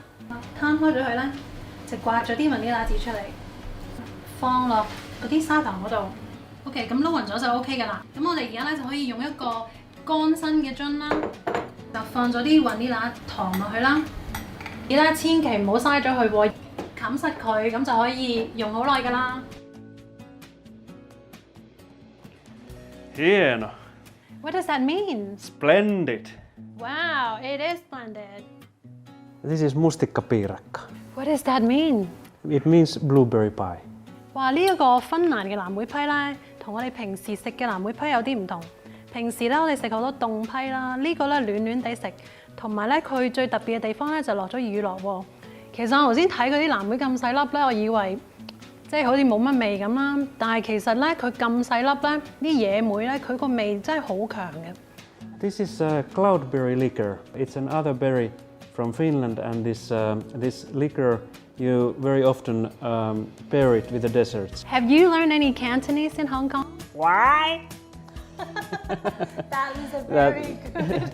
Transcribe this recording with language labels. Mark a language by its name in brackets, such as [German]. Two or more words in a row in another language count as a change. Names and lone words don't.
[Cantonese] 攤開咗佢咧，就刮咗啲雲呢拿紙出嚟，放落嗰啲砂糖嗰度。OK， 咁撈勻咗就 OK 㗎啦。咁我哋而家咧就可以用一個乾身嘅樽啦，就放咗啲雲呢拿糖落去啦。而家千祈唔好嘥咗佢喎，冚實佢咁就可以用好耐㗎啦。 [Finnish] Hieno! [English] What does that mean? Splendid! Wow, it is splendid. This is mustikkapiirakka. What does that mean? It means blueberry pie. 哇！ [Cantonese] 呢一個芬蘭嘅藍莓批咧，同我哋平時食嘅藍莓批有啲唔同。平時咧我哋食好多凍批啦，呢個咧暖暖地食，同埋咧佢最特別嘅地方咧就落咗乳酪喎。其實我頭先睇嗰啲藍莓咁細粒咧，我以為即係好似冇乜味咁啦，但係其實咧佢咁細粒咧，啲野莓咧佢個味真係好強嘅。 [English] This is cloudberry liquor. It's another berry from Finland, and this liquor you very often pair it with the desserts. Have you learned any Cantonese in Hong Kong? Why? That was a very good.